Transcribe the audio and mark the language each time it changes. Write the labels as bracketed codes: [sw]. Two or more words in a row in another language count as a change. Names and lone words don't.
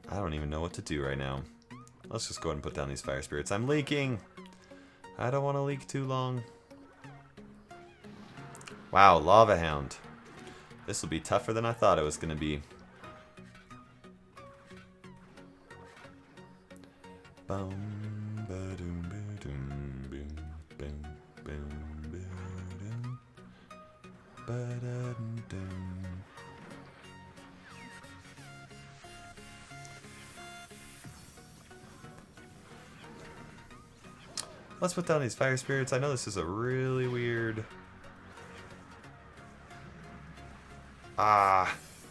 [en] I don't even know what to do right now. Let's just go ahead and put down these fire spirits. I'm leaking. I don't want to leak too long. Wow, Lava Hound. This will be tougher than I thought it was going to be. Boom, ba-doom, ba-doom, boom, boom, boom, ba-doom, ba-da-dum-dum. Let's put down these fire spirits. I know this is a really weird... Ah.